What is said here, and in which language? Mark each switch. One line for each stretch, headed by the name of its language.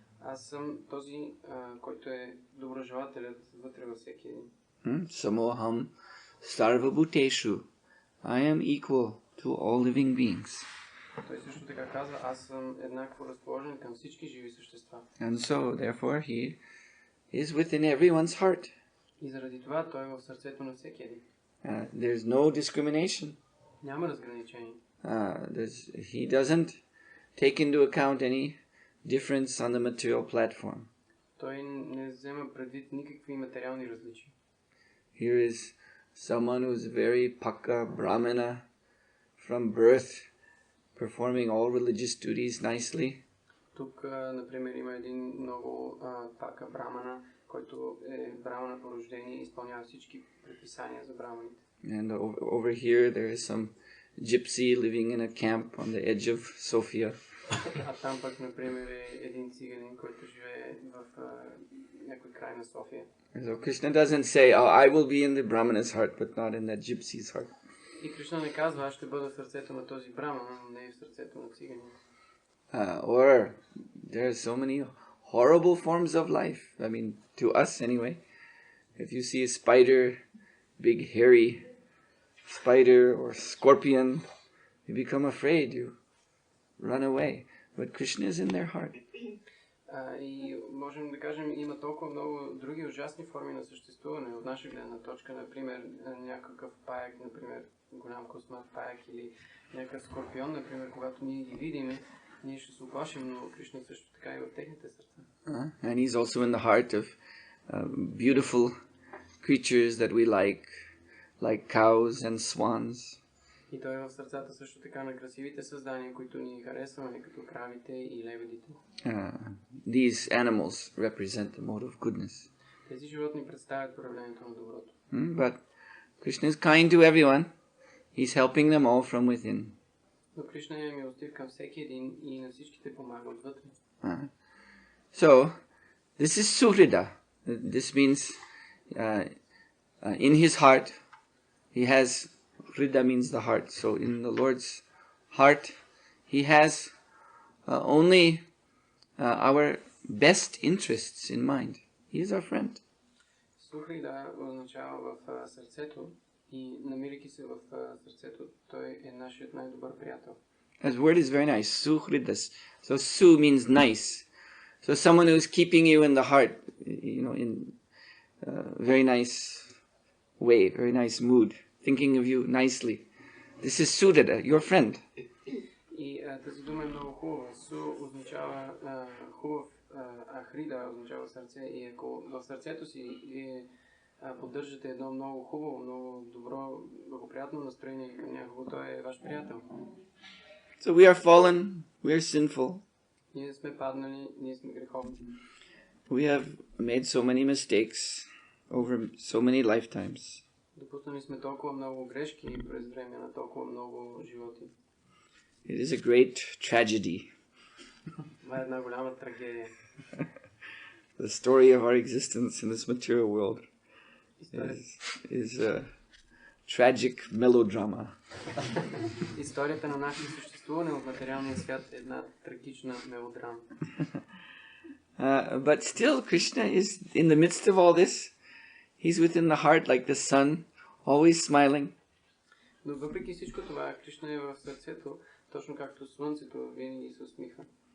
Bulgarian: Аз съм този, който е доброжелателят вътре във всеки един.
Sanskrit: Samoham Sarvabhuteshu.
English: I am equal to all living beings.
Bulgarian: Той също така казва, аз съм еднакво разположен към всички живи същества.
English: And so, therefore, he is within everyone's heart.
Bulgarian: И заради това той е в сърцето на всеки един.
English: There's no discrimination.
Bulgarian: Няма разграничение.
English: He doesn't take into account any difference on the material platform.
Bulgarian: Той не взема предвид никакви материални различия.
English: Here is someone who's very pakka brahmana from birth, performing all religious duties nicely.
Bulgarian: Тук, например, има един много пака брамана, който е брамана по рождение и изпълнява всички предписания за браманите.
English: And over here there is some gypsy living in a camp on the edge of Sofia.
Bulgarian: А там пък, например, е един циганин, който живее в някой край на София.
English: So Krishna doesn't say, oh, I will be in the Brahmana's heart, but not in that gypsy's heart.
Bulgarian: И Кришна не казва, аз ще бъда в сърцето на този браман, но не в сърцето на циганин.
English: Or there are so many horrible forms of life. I mean, to us anyway. If you see a spider, big hairy spider or scorpion, you become afraid, you run away. But Krishna is in their heart.
Bulgarian: И можем да кажем, има толкова много други ужасни форми на съществуване от наша гледна точка, например някакъв паяк, например голям космат паяк или някакъв скорпион, например, когато ние ги видим, ние ще се оплашим, но Кришна също така и в техните сърца.
English: And he's also in the heart of beautiful creatures that we like cows and swans.
Bulgarian: И той е в сърцата също така на красивите създания, които ни харесваме, като кравите и лебедите.
English: These animals represent the mode of goodness.
Bulgarian: Тези животни представят проявлението на доброто.
English: But Krishna is kind to everyone. He's helping them all from within.
Bulgarian: Но Кришна е милостив към всеки един и на всичките помага отвътре.
English: So, this is Suhrida. This means in his heart, he has, Hrida means the heart. So in the Lord's heart, he has only our best interests in mind. He is our friend.
Bulgarian: Сухрида означава в сърцето и намирайки се в сърцето, той е нашият най-добър приятел.
English: That word is very nice, Suhridas. So Su means nice. So someone who is keeping you in the heart, in very nice way, very nice mood, thinking of you nicely. This is Suhrida, your friend.
Bulgarian: И тази дума е много хубава. Су означава хубав, а Хрида означава сърце. И ако в сърцето си вие поддържате едно много хубаво, много добро, благоприятно настроение към някого, той е ваш приятел.
English: So we are fallen, we are sinful.
Bulgarian: Ние сме паднали, ние сме греховни.
English: We have made so many mistakes over so many lifetimes.
Bulgarian: Допуснали сме толкова много грешки през време на толкова много животи.
English: It is a great tragedy.
Bulgarian: Това е една голяма трагедия.
English: The story of our existence in this material world is tragic melodrama.
Bulgarian: Историята на нашето съществуване в материалния свят е една трагична мелодрама.
English: But still, Krishna is in the midst of all this. He's within the heart like the sun, always smiling.
Bulgarian: Но въпреки всичко това, Кришна е в сърцето, точно както слънцето винаги се усмихва.